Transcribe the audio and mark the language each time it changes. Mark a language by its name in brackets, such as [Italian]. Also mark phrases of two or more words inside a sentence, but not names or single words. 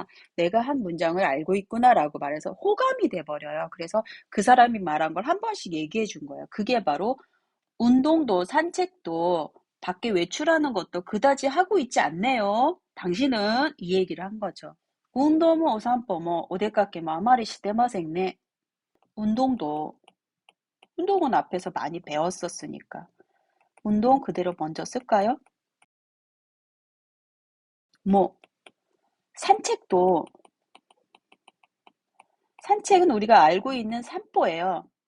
[Korean] 내가 한 문장을 알고 있구나라고 말해서 호감이 돼버려요. 그래서 그 사람이 말한 걸 한 번씩 얘기해 준 거예요. 그게 바로 운동도 산책도 밖에 외출하는 것도 그다지 하고 있지 않네요. 당신은 이 얘기를 한 거죠. [Japanese] 운동 もお散歩もお出かけもあまりしてませんね. [Korean] 운동도, 운동은 앞에서 많이 배웠었으니까. 운동 그대로 먼저 쓸까요? 뭐, 산책도, 산책은 우리가 알고 있는 산보예요.